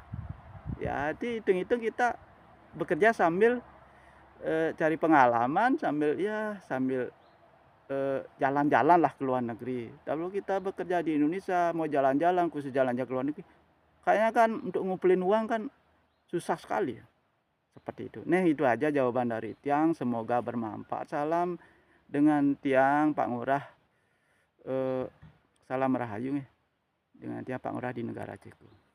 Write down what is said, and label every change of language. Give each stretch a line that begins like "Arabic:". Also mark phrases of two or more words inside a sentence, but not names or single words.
Indonesian: Ya, dihitung-hitung kita bekerja sambil cari pengalaman, sambil jalan-jalan lah ke luar negeri. Kalau kita bekerja di Indonesia mau jalan-jalan, khusus jalan-jalan ke luar negeri, kayaknya kan untuk ngumpulin uang kan susah sekali ya. Seperti itu. Nah, itu aja jawaban dari Tiang. Semoga bermanfaat. Salam dengan Tiang Pak Ngurah. Salam rahayu nih dengan Tiang Pak Ngurah di negara Ceko.